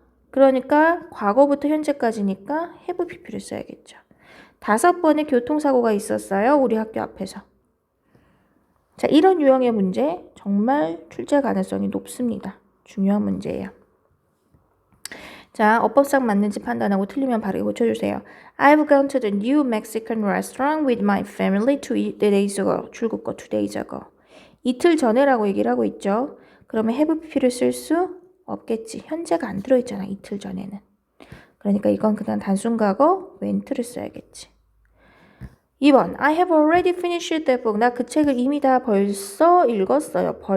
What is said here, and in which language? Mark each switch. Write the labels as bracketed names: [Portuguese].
[Korean] 그러니까 과거부터 현재까지니까 have pp를 써야겠죠. 5번의 교통사고가 있었어요. 우리 학교 앞에서. 자, 이런 유형의 문제 정말 출제 가능성이 높습니다. 중요한 문제예요. 자, 어법상 맞는지 판단하고 틀리면 바로 고쳐주세요. [English] I've gone to the new Mexican restaurant with my family 2 days ago. [Korean] 줄긋 거 2 days ago. 이틀 전에라고 얘기를 하고 있죠. 그러면 have pp를 쓸 수 없겠지. 현재가 안 들어있잖아. 이틀 전에는. 그러니까 이건 그냥 단순 과거 went를 써야겠지. [English] 2번 I have already finished that book. [Korean] 나 그 책을 이미 다 벌써 읽었어요.